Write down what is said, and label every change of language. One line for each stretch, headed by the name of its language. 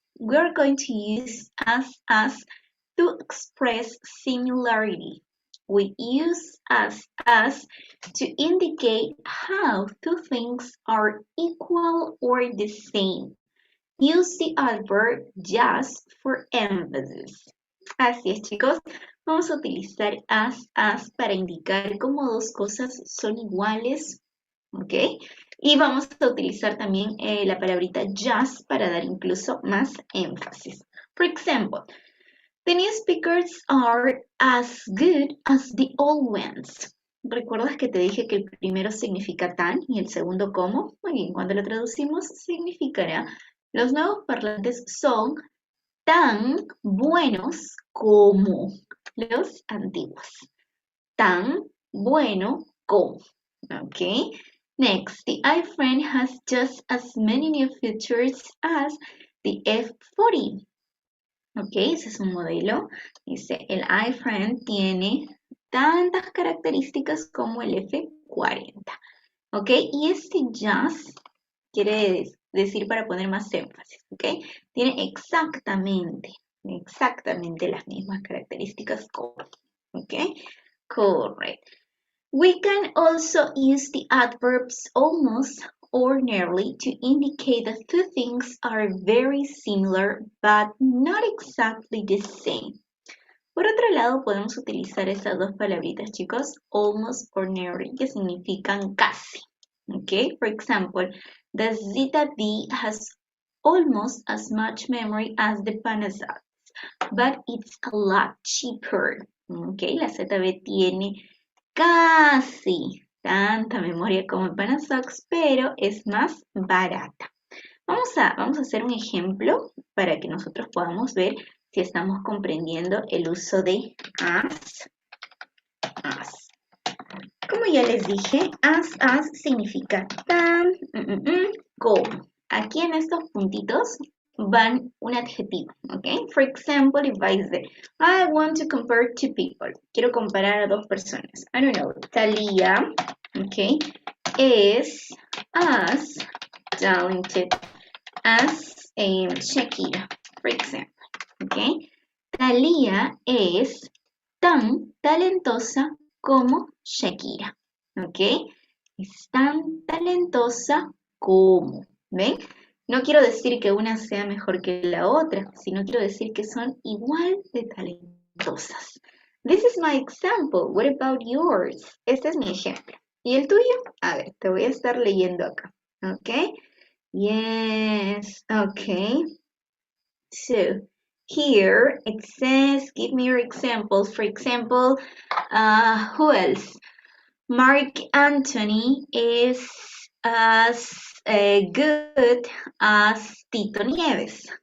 English: We're going to use as to express similarity. We use as to indicate how two things are equal or the same. Use the adverb just for emphasis.
Spanish: Así es, chicos. Vamos a utilizar as para indicar cómo dos cosas son iguales, ¿ok? Y vamos a utilizar también la palabrita just para dar incluso más énfasis.
English: For example, the new speakers are as good as the old ones.
Spanish: ¿Recuerdas que te dije que el primero significa tan y el segundo como? Muy bien, cuando lo traducimos significará los nuevos parlantes son tan buenos como los antiguos. Tan bueno como. Okay.
English: Next, the iPhone has just as many new features as the F40.
Spanish: Ok, ese es un modelo. Dice, el iPhone tiene tantas características como el F40. Ok, y este just quiere decir para poner más énfasis. Ok, tiene exactamente las mismas características como.
English: Ok, correct. We can also use the adverbs almost or nearly to indicate that two things are very similar but not exactly the same.
Spanish: Por otro lado, podemos utilizar esas dos palabritas, chicos, almost or nearly, que significan casi.
English: Okay, for example, the Zeta D has almost as much memory as the Panasonic, but it's a lot cheaper.
Spanish: Okay, la ZB tiene casi tanta memoria como el Panasonic, pero es más barata. Vamos a hacer un ejemplo para que nosotros podamos ver si estamos comprendiendo el uso de as. Como ya les dije, as significa tan, como. Aquí en estos puntitos van un adjetivo, ¿ok?
English: For example, if I say, I want to compare two people.
Spanish: Quiero comparar a dos personas.
English: I don't know, Talia, ¿ok? Is as talented as Shakira, for example, ¿ok?
Spanish: Talia es tan talentosa como Shakira, ¿ok? Es tan talentosa como, ¿ven? No quiero decir que una sea mejor que la otra, sino quiero decir que son igual de talentosas.
English: This is my example. What about yours?
Spanish: Este es mi ejemplo. ¿Y el tuyo? A ver, te voy a estar leyendo acá, ¿ok?
English: Yes, okay. So, here it says, give me your examples. For example, who else? Mark Anthony is as good as Tito Nieves.